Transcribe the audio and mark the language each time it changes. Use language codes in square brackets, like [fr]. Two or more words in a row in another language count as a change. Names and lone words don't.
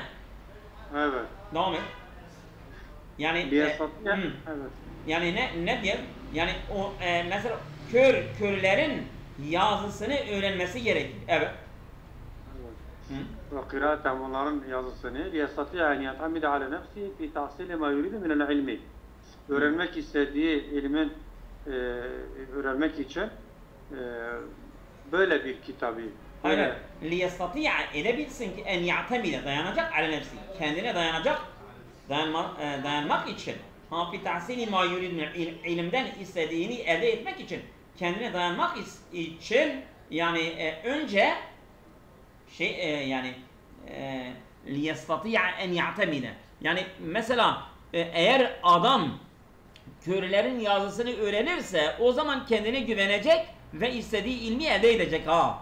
[tr] Evet. Devam et. Yani evet. Yani ne diyor? Yani o mesela körlerin yazısını öğrenmesi gerekir. Evet. Ve kıraatem onların yazısını [ar] ليستطيع أن يعتمد على نفسه في تحصيل ما يريد من العلم. [tr] Öğrenmek istediği ilmin öğrenmek için böyle bir kitabı. Hayır. [ar] Liyestati'a [tr] edebilsin ki [ar] أن يعتمد dayanacak على نفسه. [tr] Kendine dayanmak için. [ar] في تحصيل ما يريد من العلم [tr] istediğini elde etmek için. Kendine dayanmak için yani önce liyestati'a [ar] أن يعتمد. [tr] Yani mesela eğer adam körlerin yazısını öğrenirse o zaman kendine güvenecek ve istediği ilmi elde edecek ha.